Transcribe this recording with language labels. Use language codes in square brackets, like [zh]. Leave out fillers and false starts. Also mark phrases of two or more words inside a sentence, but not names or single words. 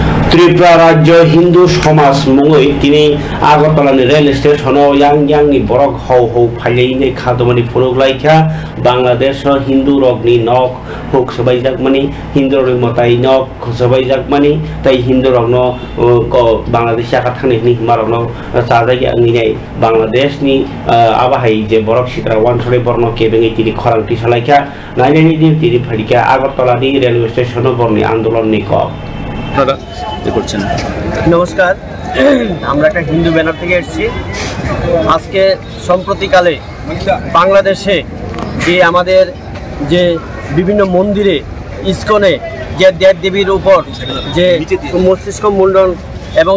[trp] ত্রিপুরা রাজ্য হিন্দু সমাজ মুঙै তিনি আগরতলাनि रेल स्टेशनाव यांनि बरक हौ हौ फाइलायनि खादमानि फुरुगलायखा बांलादेश हिंदू रगनि नक हुक सबायजाकमानि हिंदू रिमताय नक सबायजाकमानि ताई हिंदू रगनो बांलादेश आखा थांनायनि हिमारगनो साजाय आंनिनाय बांलादेशनि आबाहाय जे बरक सित्रा वानसरे बर्न केबेङै तिनि खरांथि सालायखा नायनायनि दिन तिनि फाइलिखा আগরতলাनि रेलवे स्टेशनाव बरनि आंदोलननि कब [bn] नमस्कार আমরা একটা হিন্দু ব্যানার থেকে এসেছি আজকে সম্প্রতিকালে বাংলাদেশে যে আমাদের যে বিভিন্ন মন্দিরে ইসকনে যে দেব দেবীর উপর যে মস্তিষ্ক মুন্ডন এবং